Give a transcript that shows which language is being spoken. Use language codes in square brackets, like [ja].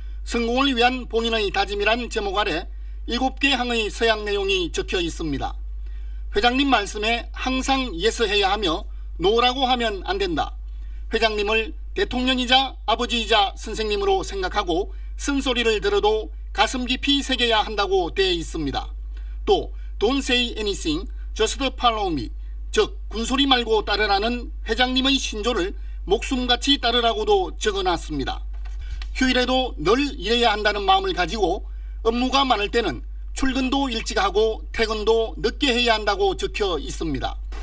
[ko] 성공을 위한 본인의 다짐이란 제목 아래 7개 항의 서약 내용이 적혀 있습니다. 회장님 말씀에 항상 예스해야 하며 노라고 하면 안 된다. 회장님을 대통령이자 아버지이자 선생님으로 생각하고 쓴소리를 들어도 가슴 깊이 새겨야 한다고 되어 있습니다. 또 [en] Don't say anything, just follow me. [ko] 즉 군소리 말고 따르라는 회장님의 신조를 목숨같이 따르라고도 적어놨습니다. 휴일에도 늘 일해야 한다는 마음을 가지고 업무가 많을 때는 출근도 일찍 하고 퇴근도 늦게 해야 한다고 적혀 있습니다.